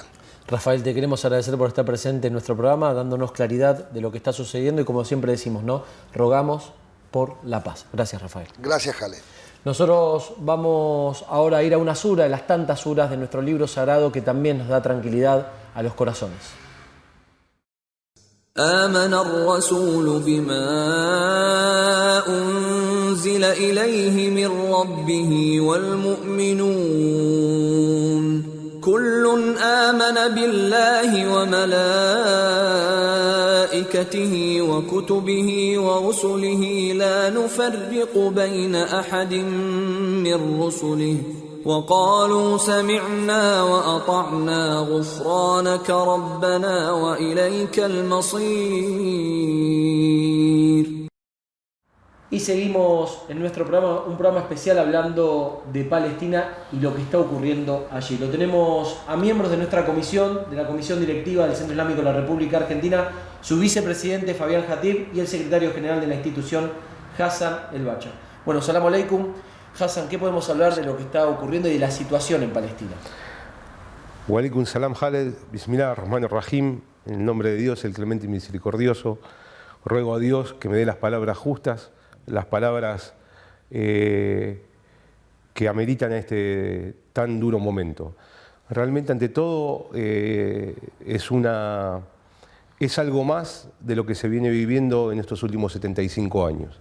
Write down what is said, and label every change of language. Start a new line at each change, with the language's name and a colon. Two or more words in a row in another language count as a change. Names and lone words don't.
Spanish: Rafael, te queremos agradecer por estar presente en nuestro programa, dándonos claridad de lo que está sucediendo y, como siempre decimos, ¿no?, rogamos por la paz. Gracias, Rafael. Gracias, Jale. Nosotros vamos ahora a ir a una sura de las tantas suras de nuestro libro sagrado que también nos da tranquilidad a los corazones.
Arabic: آمن الرسول بما أنزل إليه من ربه والمؤمنون كل آمن بالله وملائكته وكتبه ورسله لا نفرق بين أحد من رسله وقالوا سمعنا وأطعنا غفرانك ربنا وإليك المصير.
Spanish: Y seguimos en nuestro programa, un programa especial hablando de Palestina y lo que está ocurriendo allí. Lo tenemos a miembros de nuestra comisión, de la Comisión Directiva del Centro Islámico de la República Argentina, su vicepresidente Fabián Hatib y el secretario general de la institución, Hassan El Bacha. Bueno,
Arabic: سلام عليكم.
Spanish: Hassan, ¿qué podemos hablar de lo que está ocurriendo y de la situación en Palestina?
Arabic: وعليكم السلام, Khaled. بسم الله الرحمن الرحيم.
Spanish: En el nombre de Dios, el clemente y misericordioso, ruego a Dios que me dé las palabras justas, las palabras que ameritan a este tan duro momento. Realmente, ante todo, es algo más de lo que se viene viviendo en estos últimos 75 años.